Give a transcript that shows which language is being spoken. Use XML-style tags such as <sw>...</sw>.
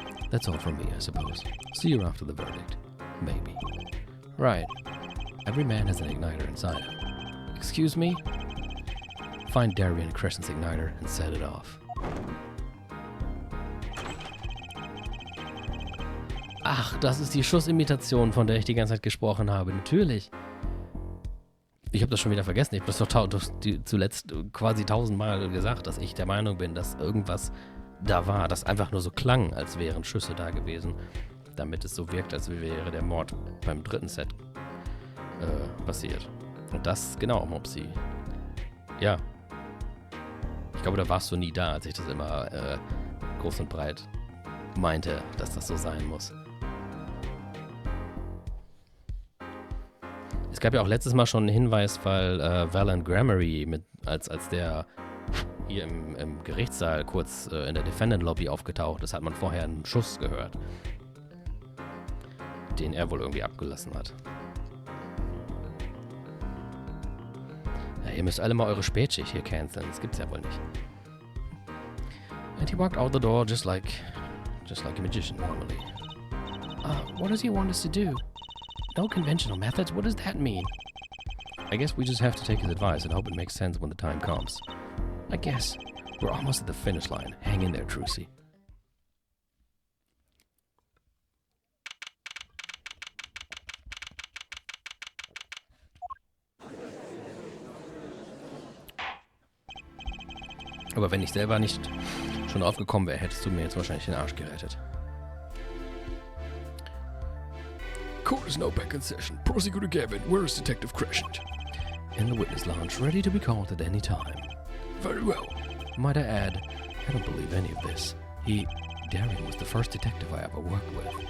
<en>That's all from me, I suppose. See you after the verdict. Maybe. Right. Every man has an igniter inside him. Excuse me? Find Darian Crescent's igniter and set it off.</en> <de>Ach, das ist die Schussimitation, von der ich die ganze Zeit gesprochen habe. Natürlich. Ich habe das schon wieder vergessen. Ich habe das doch zuletzt quasi 1000-mal gesagt, dass ich der Meinung bin, dass irgendwas da war, das einfach nur so klang, als wären Schüsse da gewesen, damit es so wirkt, als wäre der Mord beim dritten Set passiert. Und das, genau, Mopsi. Ja. Ich glaube, da warst du nie da, als ich das immer groß und breit meinte, dass das so sein muss. Es gab ja auch letztes Mal schon einen Hinweis, weil Valan Grammary, als der hier im Gerichtssaal kurz in der Defendant Lobby aufgetaucht ist, hat man vorher einen Schuss gehört, den er wohl irgendwie abgelassen hat. Ja, ihr müsst alle mal eure Spätschicht hier canceln, das gibt's ja wohl nicht.</de> <en>And he walked out the door just like a magician normally. What does he want us to do? No conventional methods? What does that mean? I guess we just have to take his advice and hope it makes sense when the time comes. I guess. We're almost at the finish line. Hang in there, Trucy.</en> <de>Aber wenn ich selber nicht schon aufgekommen wäre, hättest du mir jetzt wahrscheinlich den Arsch gerettet.</de> <en>Court is now back in session. Prosecutor Gavin, where is Detective Crescent? In the witness lounge, ready to be called at any time. Very well. Might I add, I don't believe any of this. Darian was the first detective I ever worked with.</en>